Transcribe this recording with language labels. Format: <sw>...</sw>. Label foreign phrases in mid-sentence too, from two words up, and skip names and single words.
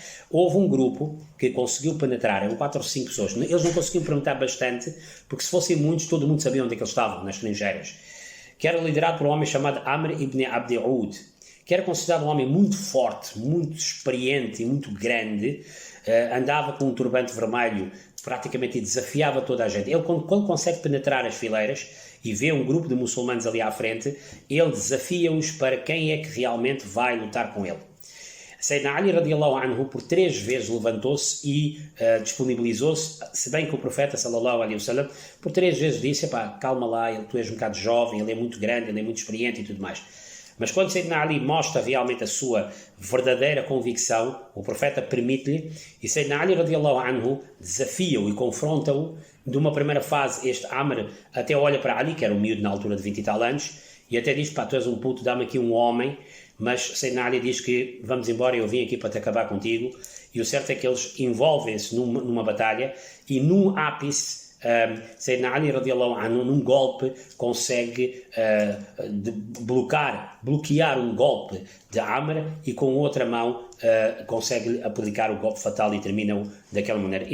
<pt>Houve um grupo que conseguiu penetrar, eram 4 ou 5 pessoas, eles não conseguiam penetrar bastante, porque se fossem muitos, todo mundo sabia onde é que eles estavam, nas trincheiras, que era liderado por um homem chamado Amr ibn Abdi Ud, que era considerado um homem muito forte, muito experiente e muito grande, andava com um turbante vermelho praticamente e desafiava toda a gente. Ele, quando consegue penetrar as fileiras e vê um grupo de muçulmanos ali à frente, ele desafia-os para quem é que realmente vai lutar com ele. Sayyidina Ali</pt> <ar>رضي الله عنه</ar> <pt>por 3 vezes levantou-se e disponibilizou-se, se bem que o profeta</pt> <ar>صلى الله عليه وسلم</ar> <pt>por 3 vezes disse, calma lá, tu és um bocado jovem, ele é muito grande, ele é muito experiente e tudo mais. Mas quando Sayyidina Ali mostra realmente a sua verdadeira convicção, o profeta permite-lhe, e Sayyidina Ali</pt> <ar>رضي الله عنه</ar> <pt>desafia-o e confronta-o. De uma primeira fase, este Amr até olha para Ali, que era um miúdo na altura de 20 e tal anos, e até diz, tu és um puto, dá-me aqui um homem, mas Sayyidina Ali diz que vamos embora, eu vim aqui para te acabar contigo, e o certo é que eles envolvem-se numa batalha, e num ápice,</pt> <ar>سيدنا علي رضي الله عنه,</ar> <pt>num golpe, consegue bloquear um golpe de Amr e com outra mão consegue aplicar o golpe fatal e termina-o daquela maneira.</pt>